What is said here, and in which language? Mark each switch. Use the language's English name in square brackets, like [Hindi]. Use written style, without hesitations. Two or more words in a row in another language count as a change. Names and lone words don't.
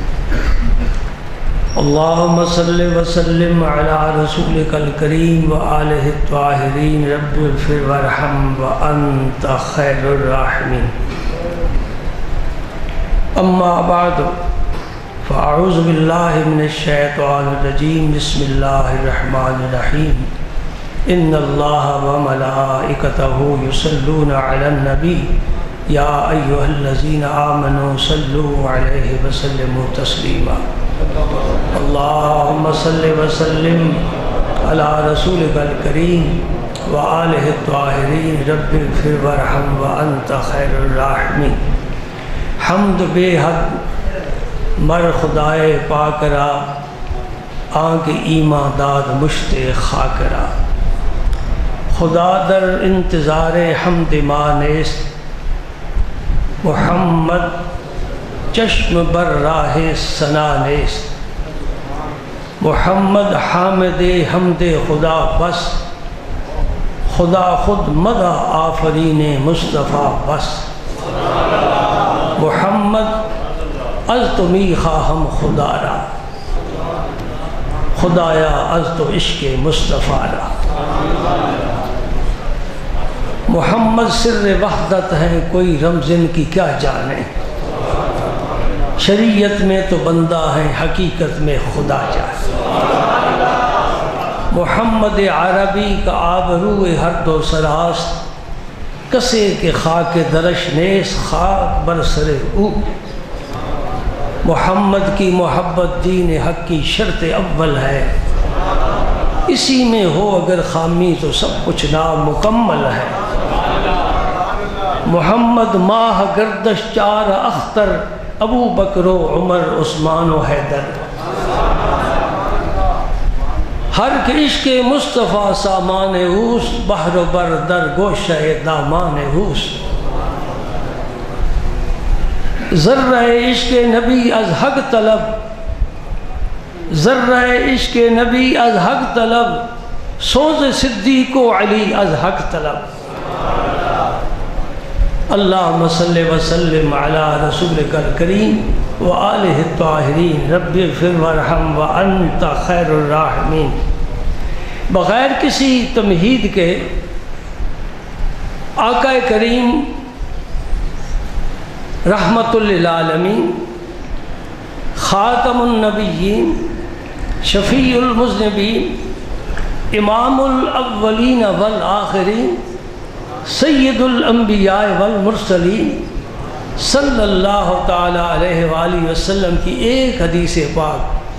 [Arabic] اللهم صل وسلم على رسولك الكريم وآله الطاهرين رب اغفر وارحم وأنت خير الراحمين أما بعد فأعوذ بالله من الشيطان الرجيم بسم الله الرحمن الرحيم ان اللہ وملائکتہ یصلون علی النبی یا ایہا الذین آمنوا صلوا علیہ وسلموا تسلیما اللہم صل وسلم علی رسولک الکریم وآلہ الطاہرین رب اغفر وارحم وانت خیر الراحمین [Persian] حمد بے حد مر خدائے پاک را آنکھ ایمان داد مشت خاک را خدا در انتظار حمد ما نیست محمد چشم بر راہ ثنا نیست محمد حامد حمد خدا بس خدا خود مدح آفرین مصطفیٰ بس محمد از تو می خواہم خدا را خدایا از تو عشق مصطفیٰ را [Urdu] محمد سر وحدت ہے کوئی رمز ان کی کیا جانے شریعت میں تو بندہ ہے حقیقت میں خدا جانے [Persian] محمد عربی کا آبرو ہر دو سراست کسے کے خاک درش نیس خاک برسر او [Urdu] محمد کی محبت دین حق کی شرط اول ہے اسی میں ہو اگر خامی تو سب کچھ نامکمل ہے [Persian] محمد ماہ گردش چار اختر ابو بکر و عمر عثمان و حیدر ہر کے عشق مصطفیٰ سامان اوس بحر و بر در گوشہ دامان اوس ذرہ عشق نبی از حق طلب ذرہ عشق نبی از حق طلب سوز صدیق و علی از حق طلب [Arabic] اللہم صلی وسلم علی رسولک الکریم وآلہ الطاہرین رب اغفر وارحم وانت خیر الراحمین [Urdu] بغیر کسی تمہید کے آقا کریم رحمت للعالمین [Arabic] خاتم النبیین شفیع المذنبین امام الاولین والآخرین سید الانبیاء والمرسلین صلی اللہ تعالی علیہ وآلہ وسلم [Urdu] کی ایک حدیث پاک